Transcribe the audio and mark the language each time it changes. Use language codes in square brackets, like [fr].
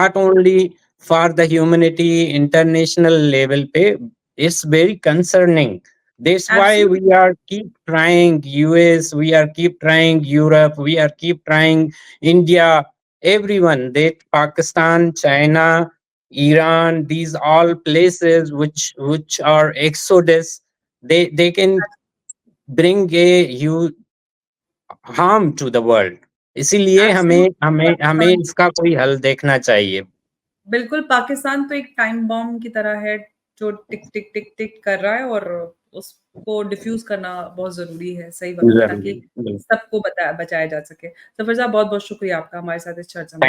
[en] Not only for the humanity, international level पे it's very concerning. That's why we absolutely are keep trying US, we are keep trying Europe, we are keep trying India, everyone, that Pakistan, China, Iran, these all places which are exodus, they can bring a huge harm to the world. [hi] इसीलिए हमें [en] absolutely [hi] हमें हमें पाकिस्तान इसका कोई हल देखना चाहिए। बिल्कुल, पाकिस्तान तो एक टाइम बॉम्ब की तरह है, जो टिक, टिक, टिक, टिक कर रहा है और उसको डिफ्यूज़ करना बहुत ज़रूरी है सही वक़्त पे जरूरी, ताकि बिल्कुल। सबको बचाया जा सके। ज़फ़र साहब बहुत-बहुत शुक्रिया आपका हमारे साथ इस चर्चा में